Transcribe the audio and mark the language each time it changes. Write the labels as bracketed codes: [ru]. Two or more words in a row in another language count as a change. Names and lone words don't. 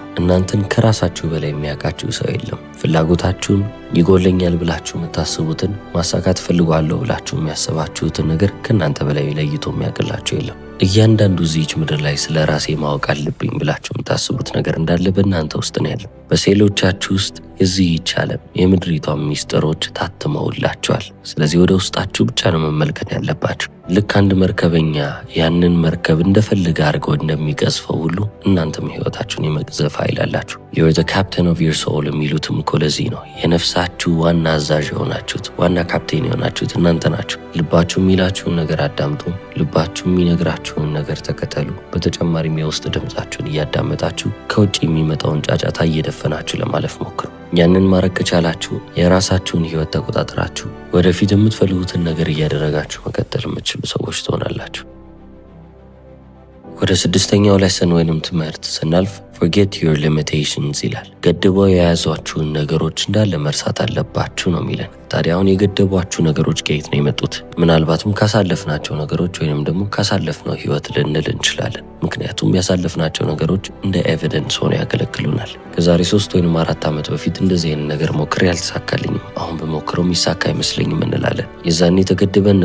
[am] እናንተን ከራሳችሁ በላይ የሚያውቃችሁ ሰው የለም። ፍላጎታችሁን ይጎለኛል ብላችሁ የምታስቡትን ማሳካት ፈልጓለሁ ብላችሁ የሚያስባችሁትን ነገር ከእናንተ በላይ ለይቶ የሚያውቅላችሁ የለም። እያንዳንዱ እዚህች ምድር ላይ ስለ ራሴ ማወቅ አለብኝ ብላችሁ የምታስቡት ነገር እንዳለ በእናንተ ውስጥ ነው ያለው። በሴሎቻችሁ ውስጥ የዚህች ዓለም የምድሪቷን ሚስጥሮች ታትመውላችኋል። ስለዚህ ወደ ውስጣችሁ ብቻ ነው መመልከት ያለባችሁ። ልክ አንድ መርከበኛ ያንን መርከብ እንደፈለገ አድርገው እንደሚቀዝፈው ሁሉ እናንተም ህይወታችሁን የመቅዘፍ ኃይል አላችሁ። [en] you're the captain of your soul [am] የሚሉትም እኮ ለዚህ ነው። የነፍሳችሁ ዋና አዛዥ የሆናችሁት ዋና ካፕቴን የሆናችሁት እናንተ ናችሁ። ልባችሁ የሚላችሁን ነገር አዳምጡ። ልባችሁ የሚነግራችሁን ነገር ተከተሉ። በተጨማሪም የውስጥ ድምጻችሁን እያዳመጣችሁ ከውጭ የሚመጣውን ጫጫታ እየደፈናችሁ ለማለፍ ሞክሩ። ያንን ማድረግ ከቻላችሁ የራሳችሁን ህይወት ተቆጣጥራችሁ ወደፊት የምትፈልጉትን ነገር እያደረጋችሁ መቀጠል የምትችሉ ሰዎች ትሆናላችሁ። ወደ ስድስተኛው ሌሰን ወይንም ትምህርት ስናልፍ [en] forget your limitations [am] ይላል። ገድበው የያዟችሁን ነገሮች እንዳለ መርሳት አለባችሁ ነው የሚለን። ታዲያ አሁን የገደቧችሁ ነገሮች ከየት ነው የመጡት? ምናልባትም ካሳለፍናቸው ነገሮች ወይንም ደግሞ ካሳለፍነው ህይወት ልንል እንችላለን። ምክንያቱም ያሳለፍናቸው ነገሮች እንደ ኤቪደንስ ሆነው ያገለግሉናል። ከዛሬ 3 ወይም 4 ዓመት በፊት እንደዚህ አይነት ነገር ሞክሬ አልተሳካልኝም፣ አሁን በሞክረው የሚሳካ አይመስለኝም እንላለን። የዛኔ ተገድበን